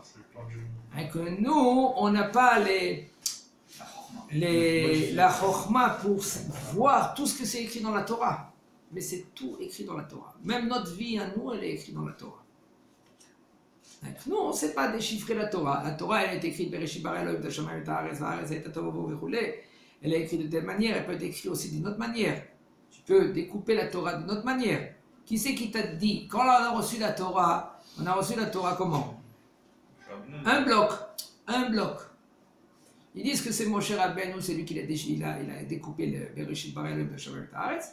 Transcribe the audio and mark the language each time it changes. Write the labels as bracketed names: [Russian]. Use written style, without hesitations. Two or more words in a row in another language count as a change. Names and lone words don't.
[French] Et que nous, on n'a pas la chokhma pour voir tout ce que c'est écrit dans la Torah. Mais c'est tout écrit dans la Torah. Même notre vie à nous, elle est écrite dans la Torah. Donc, nous, on ne sait pas déchiffrer la Torah. La Torah, elle est écrite [Hebrew] בראשית ברא אלהים את השמים ואת הארץ והארץ היתה תהו וכולי. [French] Elle est écrite de telle manière, elle peut être écrite aussi d'une autre manière. Tu peux découper la Torah d'une autre manière. Qui c'est qui t'a dit? Quand on a reçu la Torah comment? Un bloc. Ils disent que c'est Moshe Rabbeinu, c'est lui qui il a découpé le [Hebrew] בראשית ברא אלהים את השמים ואת הארץ.